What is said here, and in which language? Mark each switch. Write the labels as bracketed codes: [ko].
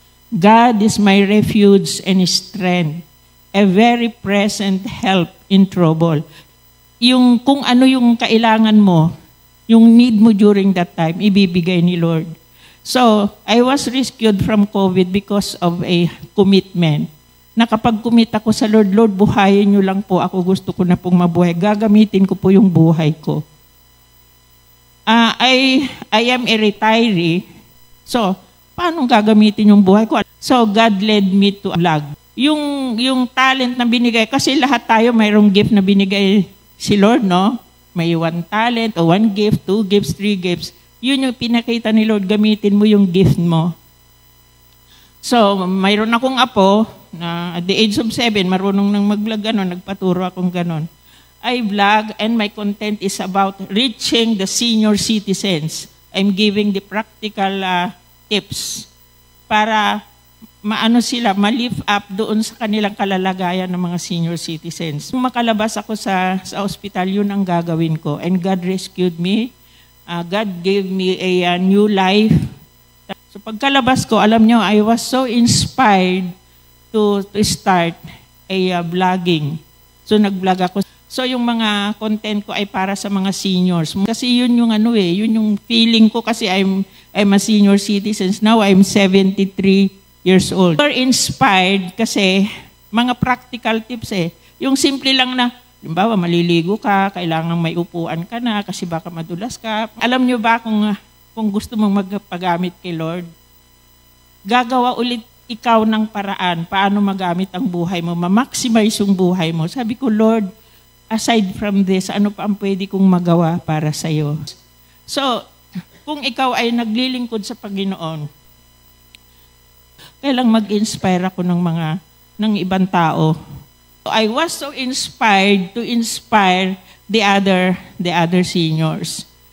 [en] God is my refuge and strength, a very present help in trouble. [tl] Yung kung ano yung kailangan mo, Yung need mo [en] during that time, [tl] ibibigay ni Lord. [en] So, I was rescued from COVID because of a commitment. [tl] Na kapag commit ako sa Lord, Lord, buhayin niyo lang po ako, gusto ko na pong mabuhay. Gagamitin ko po yung buhay ko. [en] I am a retiree. So, [tl] paano gagamitin yung buhay ko? [en] So, God led me to vlog. [tl] Yung talent na binigay, kasi lahat tayo mayroong gift na binigay si Lord, no? May 1 talent, o 1 gift, 2 gifts, 3 gifts. Yun yung pinakita ni Lord, gamitin mo yung gift mo. So, mayroon akong apo na [en] at the age of 7, [tl] marunong nang mag-vlog, nagpaturo akong ganon. [en] I vlog and my content is about reaching the senior citizens. I'm giving the practical tips [tl] para maano sila, ma-lift up doon sa kanilang kalalagayan ng mga senior citizens. Kung makalabas ako sa ospital, yun ang gagawin ko. [en] And God rescued me. God gave me a new life. So [tl] pagkalabas ko, alam nyo, [en] I was so inspired to start a vlogging. [tl] So nag-vlog ako. So yung mga content ko ay para sa mga seniors. Kasi yun yung yun yung feeling ko kasi [en] I'm a senior citizen. Now I'm 73 years old. You're inspired [tl] kasi mga practical tips Yung simple lang na, halimbawa maliligo ka, kailangan may upuan ka na kasi baka madulas ka. Alam nyo ba kung gusto mong magpagamit kay Lord, gagawa ulit ikaw ng paraan paano magamit ang buhay mo, ma-maximize yung buhay mo. Sabi ko, Lord, [en] aside from this, [tl] ano pa ang pwede kong magawa para sa iyo? So, kung ikaw ay naglilingkod sa Panginoon, kailang mag-inspire ako ng ibang tao. [en] I was so inspired to inspire the other seniors.